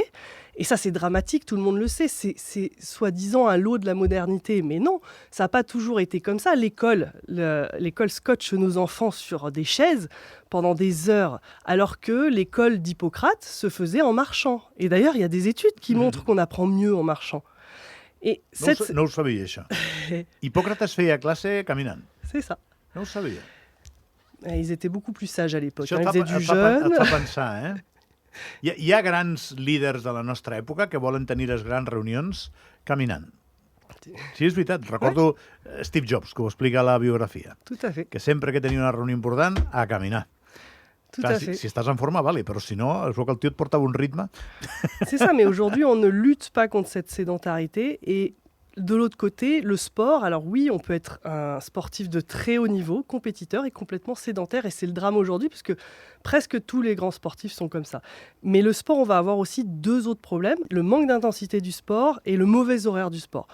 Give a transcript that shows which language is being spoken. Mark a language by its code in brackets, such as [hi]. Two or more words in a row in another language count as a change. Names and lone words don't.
[fr] Et ça, c'est dramatique, tout le monde le sait, c'est soi-disant un lot de la modernité. Mais non, ça n'a pas toujours été comme ça. L'école scotche nos enfants sur des chaises pendant des heures, alors que l'école d'Hippocrate se faisait en marchant. Et d'ailleurs, il y a des études qui montrent qu'on apprend mieux en marchant. Et [ca] No ho sabia, això. Hipòcrates feia classe caminant. [fr] C'est ça. [ca] No ho sabia. [fr] Ils étaient beaucoup plus sages à l'époque. [ca] Això [fr] Ils faisaient du et jeûne. [ca] fa pensar, eh? Hi ha grans líders de la nostra època que volen tenir les grans reunions caminant. Sí, és veritat. Recordo Steve Jobs, que ho explica a la biografia, [fr] Tout à fait. [ca] que sempre que tenia una reunió important, a caminar. [fr] Tout [ca] Clar, [fr] à fait. [ca] si estàs en forma, vale, però si no, es veu que el tio et portava un ritme. [fr] C'est ça, mais aujourd'hui, on ne lutte pas contre cette sédentarité. Et de l'autre côté, le sport, alors oui, on peut être un sportif de très haut niveau, compétiteur et complètement sédentaire. Et c'est le drame aujourd'hui, parce que presque tous les grands sportifs sont comme ça. Mais le sport, on va avoir aussi 2 autres problèmes. Le manque d'intensité du sport et le mauvais horaire du sport.